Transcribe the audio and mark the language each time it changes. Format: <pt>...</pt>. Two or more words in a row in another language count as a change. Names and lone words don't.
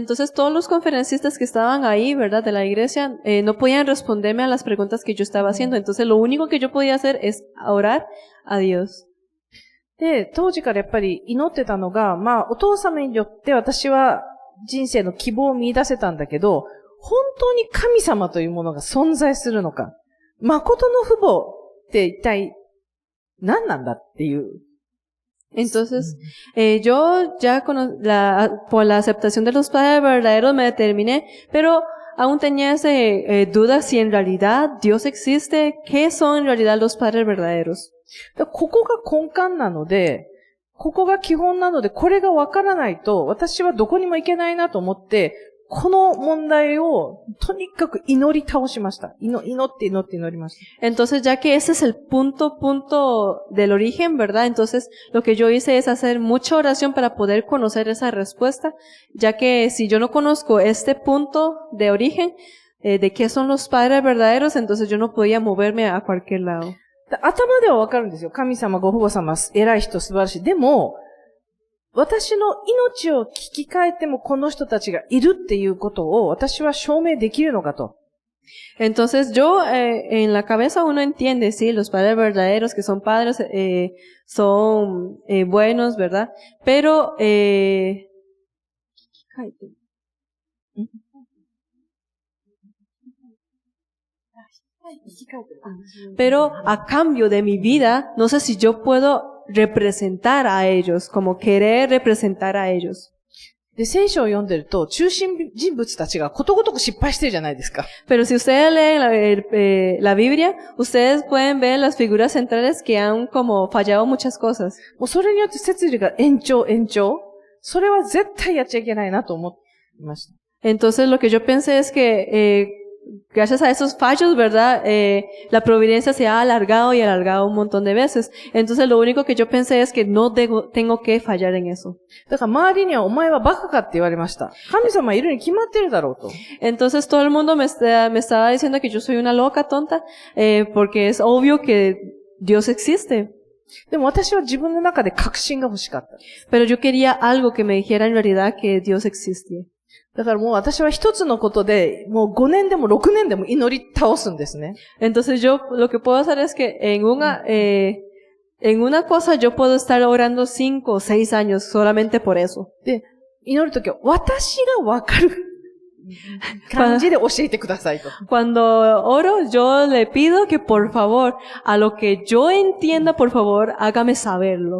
<es>Entonces, todos los conferencistas que estaban ahí, ¿verdad? De la iglesia, no podían responderme a las preguntas que yo estaba haciendo. Entonces, lo único que yo podía hacer es orar a Dios.</es> <ja>で、当時からやっぱり祈ってたのが、お父様によって私は人生の希望を見出せたんだけど、本当に神様というものが存在するのか、誠の父母って一体何なんだっていう。</ja> <es>Entonces, yo ya por la aceptación de los padres verdaderos me determiné, pero aún tenía dudas si en realidad Dios existe, qué son en realidad los padres verdaderos.</es> <ja>ここが根幹なので、ここが基本なので、これがわからないと、私はどこにも行けないなと思って、この問題をとにかく祈り倒しました。祈って祈りました。</ja> <es>Entonces, ya que ese es el punto del origen, ¿verdad? Entonces, lo que yo hice es hacer mucha oración para poder conocer esa respuesta, ya que si yo no conozco este punto de origen, de qué son los padres verdaderos, entonces yo no podía moverme a cualquier lado.</es> <ja>頭ではわかるんですよ。神様、ご父母様、偉い人、素晴らしい。でも、私の命を聞き換えてもこの人たちがいるっていうことを私は証明できるのかと。</ja> <es>Entonces yo en la cabeza uno entiende, sí, los padres verdaderos que son padres son buenos, ¿verdad? Pero a cambio de mi vida, no sé si yo puedo representar a ellos, como querer representar a ellos.</es> <ja>で、聖書を読んでると、中心人物たちがことごとく失敗してるじゃないですか。</ja> <es>Pero si ustedes leen la Biblia, ustedes pueden ver las figuras centrales que han como fallado muchas cosas.</es> <ja>もうそれによって摂理が延長。それは絶対やっちゃいけないなと思いました。</ja> <es>Entonces lo que yo pensé es que gracias a esos fallos, ¿verdad? La providencia se ha alargado y alargado un montón de veces. Entonces lo único que yo pensé es que no tengo que fallar en eso.</es> <ja>だから周りにはお前はバカかって言われました。神様いるに決まってるだろうと。</ja> <es>Entonces todo el mundo me estaba diciendo que yo soy una loca tonta, porque es obvio que Dios existe.</es> <ja>でも私は自分の中で確信が欲しかった。</ja> <es>Pero yo quería algo que me dijera en realidad que Dios existía.</es> <ja>だからもう私は一つのことで、もう5年でも6年でも祈り倒すんですね。</ja> <es>Entonces yo lo que puedo hacer es que en una cosa yo puedo estar orando 5 o 6 años solamente por eso.</es> <ja>で、祈るときは私がわかる感じで教えてくださいと。</ja> <es>Cuando oro, yo le pido que por favor, a lo que yo entienda, por favor, hágame saberlo.</es>